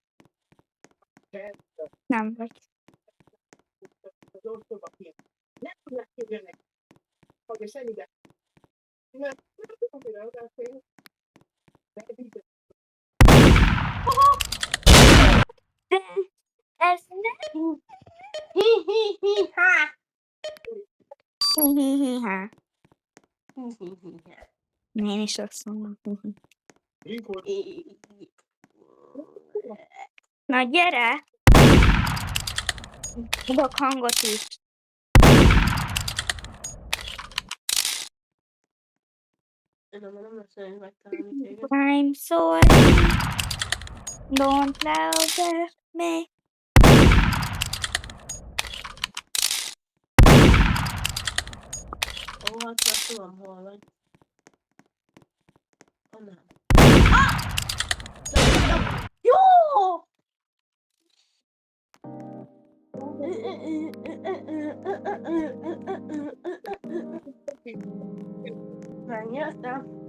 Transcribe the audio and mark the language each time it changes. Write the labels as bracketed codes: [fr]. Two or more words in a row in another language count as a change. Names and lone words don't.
[hu] Nem vagy. De ez nem. Hi-hi-hi-ha! Hihihiha. Hi-hi-hi-ha. Én is azt mondom. Na gyere! Adok hangot is. Nem lesz olyan, hogy megtalálni téged. [en] I'm sorry. Don't love me. [hu] Ó, hát már tudom, hol vagy. Ó, nem. Jó! Megnyertem.